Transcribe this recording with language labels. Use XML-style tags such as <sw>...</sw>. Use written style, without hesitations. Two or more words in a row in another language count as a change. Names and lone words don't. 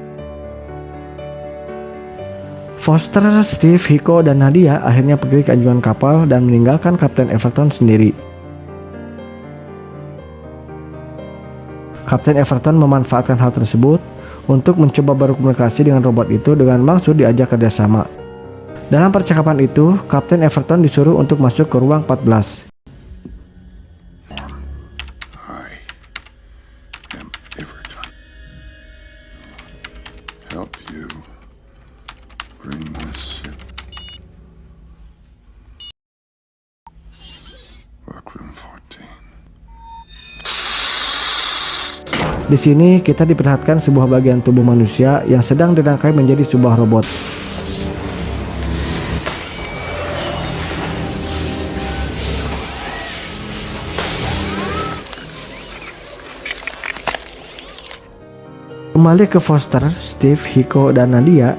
<id>Foster, Steve, Hiko, dan Nadia akhirnya pergi ke anjungan kapal dan meninggalkan Kapten Everton sendiri. Kapten Everton memanfaatkan hal tersebut untuk mencoba berkomunikasi dengan robot itu dengan maksud diajak kerjasama. Dalam percakapan itu, Kapten Everton disuruh untuk masuk ke ruang 14.</id> <en>I am Everton. Help you bring this ship. Workroom 14.</en> <id>Di sini kita diperlihatkan sebuah bagian tubuh manusia yang sedang dirangkai menjadi sebuah robot. Kembali ke Foster, Steve, Hiko, dan Nadia.</id>